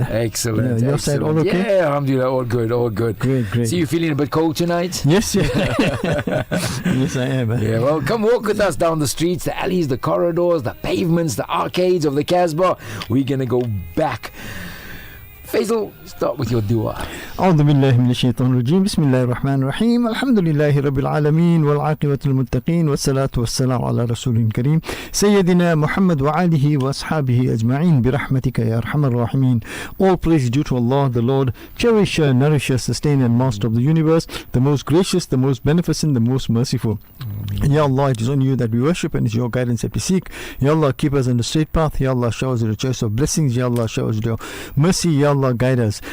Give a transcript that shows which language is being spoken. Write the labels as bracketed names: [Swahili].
[English] Excellent. Your excellent. side all okay? Yeah, alhamdulillah, all good, all good. Great. So you feeling a bit cold tonight? Yes, yeah. Yes, I am. Yeah, well, come walk with us down the streets, the alleys, the corridors, the pavements, the arcades of the Casbah. We're going to go back. FAIZAL, start with your dua. [Arabic] أعوذ بالله من الشيطان الرجيم بسم الله الرحمن الرحيم الحمد لله رب العالمين والعاقبة للمتقين والصلاة والسلام على رسول الكريم سيدنا محمد وآله وأصحابه أجمعين برحمتك يا أرحم الراحمين. [English] All praise due to Allah, the Lord, cherisher, nourisher, sustainer and master of the universe, the most gracious, the most beneficent, the most merciful. Ya Allah, it is on you that we worship and it is your guidance that we seek. Ya Allah, keep us on the straight path. Ya Allah, show us the choice of blessings. Ya Allah, show us your mercy. Ya Allah, guide us.